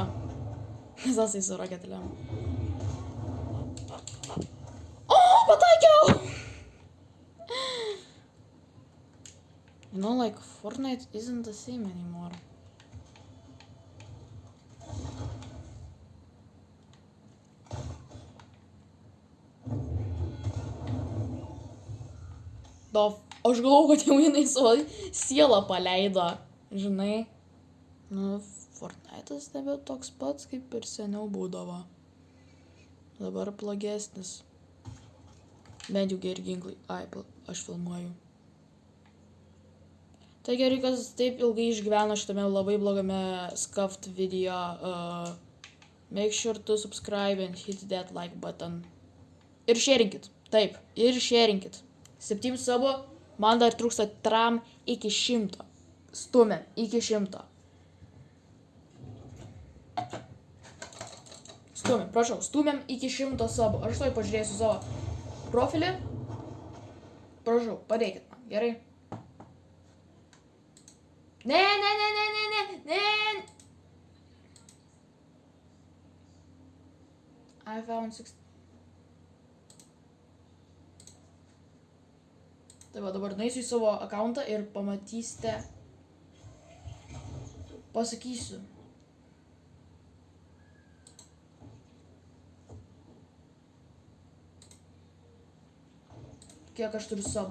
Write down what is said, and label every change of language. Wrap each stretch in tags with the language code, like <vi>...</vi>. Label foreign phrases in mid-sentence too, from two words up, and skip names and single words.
<lt>Zasai su raketėlėm. O, pataikiau!</lt> <en>You know, like, Fortnite isn't the same anymore.</en> <lt>Aš galvoju, kad jau jinai savo sielą paleido, žinai. Nu, Fortnite'as nebe toks pats, kaip ir seniau būdavo. Dabar blogesnis. Bent jau geri ginklai. Ai, aš filmuoju. Tai gerai, kas taip ilgai išgyveno šitame labai blogame</lt> <en>scuffed video. Make sure to subscribe and hit that like button.</en> <lt>Ir sharingit. Taip, ir sharingit. 7 savo, man dar trūksta tram iki 100. Stumiam iki 100. Stumiam, prašau, stumiam iki 100 savo. Aš tuoj pažiūrėsiu savo profilį. Prašau, padėkit man, gerai? Ne.</lt> <en>I found 6.</en> <lt>Tai va, dabar nueisiu į savo akauntą ir pamatysite. Pasakysiu. Kiek aš turiu savo?</lt>